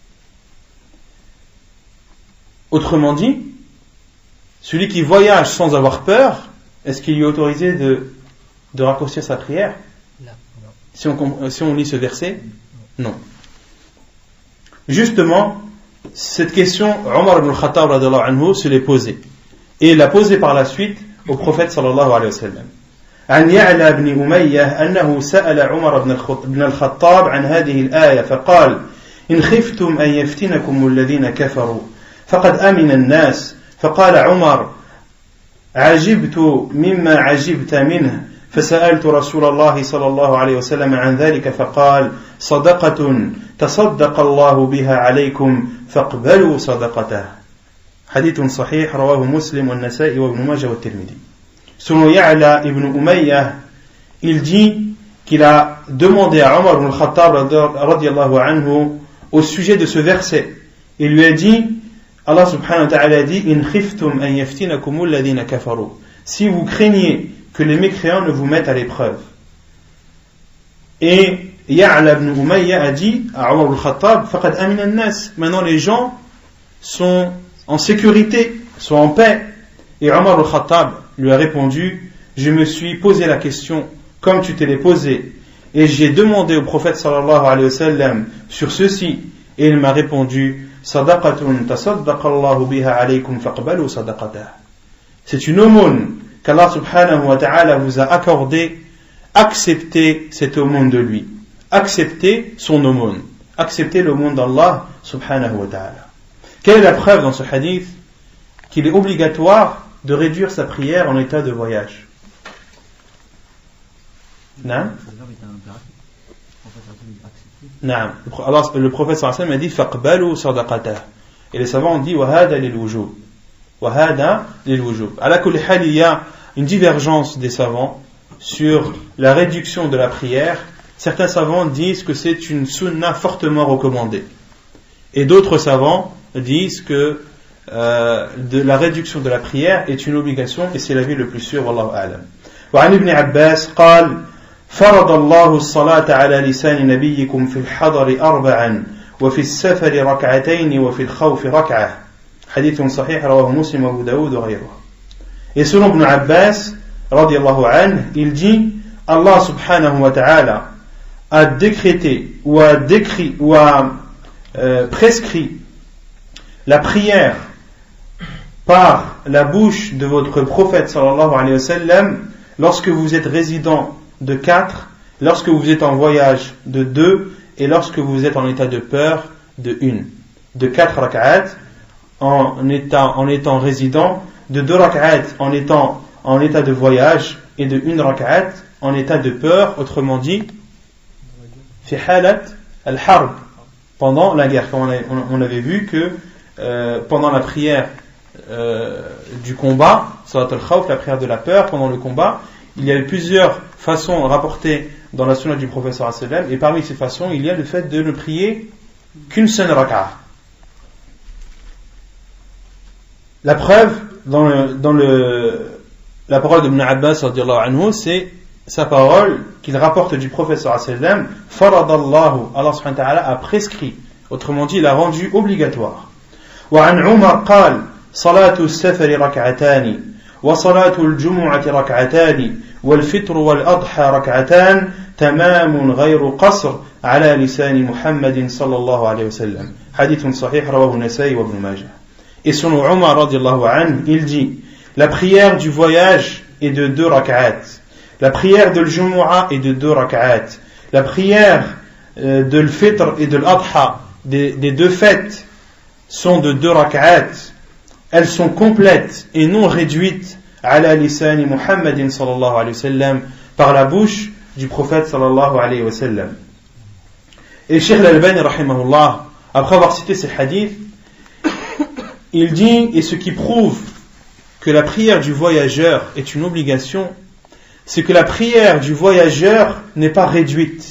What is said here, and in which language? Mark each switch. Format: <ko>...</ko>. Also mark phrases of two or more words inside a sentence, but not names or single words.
<fr>Autrement dit, celui qui voyage sans avoir peur, est-ce qu'il lui est autorisé de raccourcir sa prière? Si on lit ce verset, non. Justement, cette question, Omar ibn al-Khattab</fr> <ar>رضي الله عنه</ar> <fr>se l'est posée. Et il l'a posée par la suite au prophète</fr> <ar>صلى الله عليه وسلم. عن يعلى بن أمية أنه سأل عمر بن الخطاب عن هذه الآية فقال إن خفتم أن يفتنكم الذين كفروا فقد أمن الناس فقال عمر عجبت مما عجبت منه فسألت رسول الله صلى الله عليه وسلم عن ذلك فقال صدقة تصدق الله بها عليكم فاقبلوا صدقته. حديث صحيح رواه مسلم والنسائي وابن ماجه والترمذي.</ar> <fr>Selon Ya'la ibn Umayyah, il dit qu'il a demandé à Omar ibn al-Khattab</fr> <ar>رضي الله عنه</ar> <fr>au sujet de ce verset. Il lui a dit,</fr> <ar>الله سبحانه وتعالى</ar> <fr>a dit,</fr> <ar>إن خفتم أن يفتنكم الذين كفروا.</ar> <fr>Si vous craignez que les mécréants ne vous mettent à l'épreuve. Et Ya'la ibn Umayyah a dit à Omar ibn al-Khattab,</fr> <ar>فقد أمن الناس.</ar> <fr>Maintenant les gens sont en sécurité, sont en paix. Et Omar ibn al-Khattab lui a répondu, je me suis posé la question comme tu te l'es posée et j'ai demandé au prophète</fr> <ar>صلى الله عليه وسلم</ar> <fr>sur ceci et il m'a répondu,</fr> <ar>صدقة تصدق الله بها عليكم فاقبلوا صدقته.</ar> <fr>C'est une aumône qu'Allah</fr> <ar>سبحانه وتعالى</ar> <fr>vous a accordée, acceptez cette aumône de lui, acceptez son aumône, acceptez l'aumône d'Allah</fr> <ar>سبحانه وتعالى.</ar> <fr>Quelle est la preuve dans ce hadith qu'il est obligatoire de réduire sa prière en état de voyage? Non? Non. Le prophète</fr> <ar>صلى الله عليه وسلم</ar> <fr>a dit</fr> <ar>فاقبلوا صدقته.</ar> <fr>Et les savants ont dit</fr> <ar>وهذا للوجوب. وهذا للوجوب. على كل حال,</ar> <fr>il y a une divergence des savants sur la réduction de la prière. Certains savants disent que c'est une sunna fortement recommandée. Et d'autres savants disent que de la réduction de la prière est une obligation et c'est l'avis le plus sûr,</fr> <ar>والله أعلم. وعن ابن عباس قال فرض الله الصلاة على لسان نبيكم في الحضر 4 وفي السفر 2 وفي الخوف 1. حديث صحيح رواه مسلم وابو داود وغيره.</ar> <fr>Et selon Ibn Abbas</fr> <ar>رضي الله عنه,</ar> <fr>il dit Allah</fr> <ar>سبحانه وتعالى</ar> <fr>a décrété ou a décrit ou a prescrit la prière par la bouche de votre prophète</fr> <ar>صلى الله عليه وسلم</ar> <fr>lorsque vous êtes résident de 4, lorsque vous êtes en voyage de 2 et lorsque vous êtes en état de peur de 1. De 4 rak'at en étant résident, de 2 rak'at en étant en état de voyage et de 1 rak'at en état de peur, autrement dit</fr> <ar>في حالة الحرب,</ar> <fr>pendant la guerre. Comme on avait vu que pendant la prière du combat,</fr> <ar>صلاة الخوف,</ar> <fr>la prière de la peur, pendant le combat, il y a plusieurs façons rapportées dans la sunna du prophète</fr> <ar>صلى الله عليه وسلم,</ar> <fr>et parmi ces façons, il y a le fait de ne prier qu'une seule rak'a. La preuve dans la parole d'Ibn Abbas</fr> <ar>رضي الله عنه,</ar> <fr>c'est sa parole qu'il rapporte du prophète</fr> <ar>صلى الله عليه وسلم,</ar> <fr>faradallahu, Allah</fr> <ar>سبحانه وتعالى</ar> <fr>a prescrit, autrement dit, il a rendu obligatoire.</fr> <ar>وعن عمر قال صلاة السفر 2 وصلاة الجمعة 2 والفطر والأضحى 2 تمام غير قصر على لسان محمد صلى الله عليه وسلم. حديث صحيح رواه النسائي وابن ماجه.</ar> <fr>Et selon Omar</fr> <ar>رضي الله عنه,</ar> <fr>il dit la prière du voyage est de 2 rak'at, la prière de l'Jumu'ah est de 2 rak'at, la prière de l'Fitr et de l'Adha, des 2 fêtes, sont de 2 rak'at. Elles sont complètes et non réduites</fr> <ar>على لسان محمد صلى الله عليه وسلم,</ar> <fr>par la bouche du prophète</fr> <ar>صلى الله عليه وسلم.</ar> <fr>Et Cheikh Al-Albani rahimahullah, après avoir cité ces hadiths, il dit, et ce qui prouve que la prière du voyageur est une obligation, c'est que la prière du voyageur n'est pas réduite.</fr>